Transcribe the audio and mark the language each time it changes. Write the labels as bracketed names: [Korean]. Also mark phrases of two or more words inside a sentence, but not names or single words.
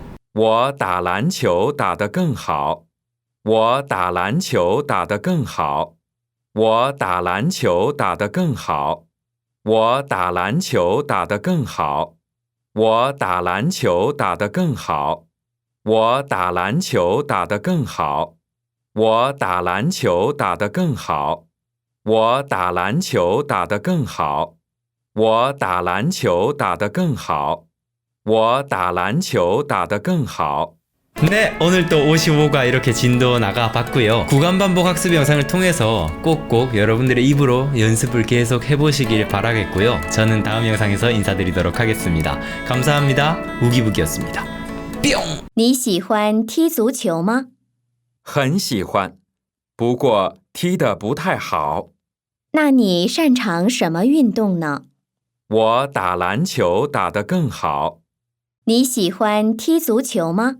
[Chinese] 我打篮球打得更好我打篮球打得更好我打篮球打得更好我打篮球打得更好我打篮球打得更好我打篮球打得更好我打篮球打得更好。我打篮球打得更好。我打篮球打得更好。我打篮球打得更好。 [Korean] 네, 오늘 또 55가 이렇게 진도 나가봤고요. 구간 반복 학습 영상을 통해서 꼭꼭 여러분들의 입으로 연습을 계속 해보시길 바라겠고요. 저는 다음 영상에서 인사드리도록 하겠습니다. 감사합니다. 우기부기였습니다. 뿅! [Chinese] 你喜欢踢足球吗？很喜欢，不过踢得不太好。那你擅长什么运动呢？我打篮球打得更好。你喜欢踢足球吗？